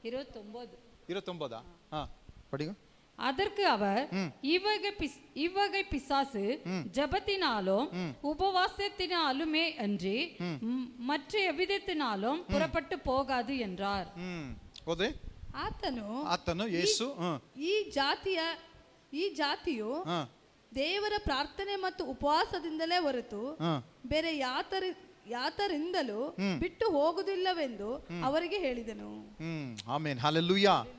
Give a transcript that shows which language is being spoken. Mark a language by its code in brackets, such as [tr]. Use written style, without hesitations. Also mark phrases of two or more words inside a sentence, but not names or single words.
[ta] 29 படிங்க. அதற்கு அவர், இவ்வகை பிசாசு ஜெபத்தினாலும் உபவாசத்தினாலுமே அன்றி மற்ற எவ்விதத்தினாலும் புறப்பட்டு போகாது என்றார். [kn] ಆತನು ಯೇಸು ಈ ಜಾತಿಯು ದೇವರ ಪ್ರಾರ್ಥನೆ ಮತ್ತು ಉಪವಾಸದಿಂದಲೇ ಹೊರತು ಬೇರೆ ಯಾತರಿಂದಲೂ ಬಿಟ್ಟು ಹೋಗುವುದಿಲ್ಲವೆಂದು ಅವರಿಗೆ ಹೇಳಿದನು. ಆಮೆನ್. ಹಲ್ಲೆಲೂಯಾ.